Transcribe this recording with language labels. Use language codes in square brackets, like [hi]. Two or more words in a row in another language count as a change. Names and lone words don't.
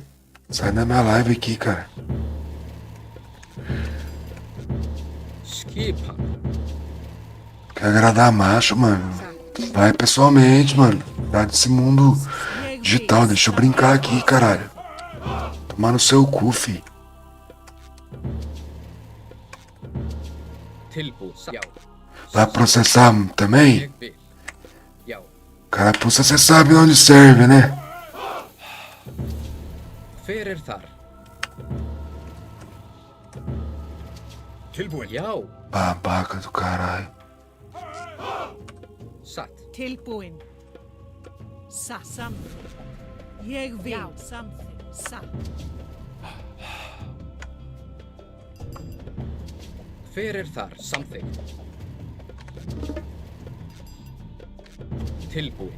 [pt] Sai da minha live aqui, cara. [is] Skipan. [pt] Quer agradar macho, mano. Vai pessoalmente, mano. Dá desse mundo digital. Deixa eu brincar aqui, caralho. Tomar no seu cu, fi. [is] Tilbúið satt. Já. [pt] Vai processar também? [is] Ég vil. Já. [pt] Cara, puxa, você sabe onde serve, né? [is] Hver er þar? Tilbúin. Já. [pt] Babaca do caralho. [is] Satt. Tilbúin. Samþykkt. Ég vil. Já. Samþykkt. Satt. Hver er þar? Samþykkt. Tilbúin.